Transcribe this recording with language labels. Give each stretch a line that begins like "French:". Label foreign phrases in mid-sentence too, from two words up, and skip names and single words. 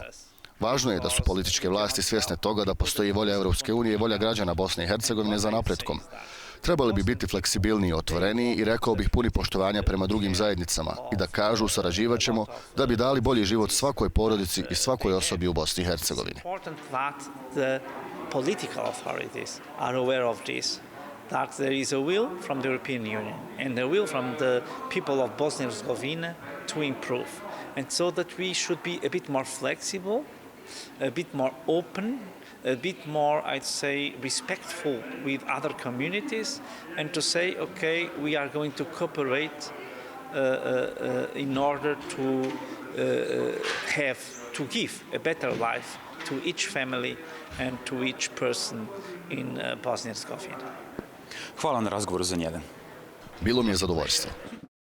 Bosnian: Važno je da su političke vlasti svjesne toga da postoji volja Evropske unije i volja građana Bosne i Hercegovine za napretkom. Trebali bi biti fleksibilniji i otvoreniji i rekao bih puni poštovanja prema drugim zajednicama i da kažu sarađivat ćemo da bi dali bolji život svakoj porodici i svakoj osobi u Bosni i Hercegovini.
English: political authorities are aware of this, that there is a will from the European Union and a will from the people of Bosnia and Herzegovina to improve. And so that we should be a bit more flexible, a bit more open, a bit more, I'd say, respectful with other communities, and to say, okay, we are going to cooperate in order to give a better life to each family and to each person in Bosnia and Herzegovina.
Bosnian: Hvala na razgovoru za N1. Bilo mi je zadovoljstvo.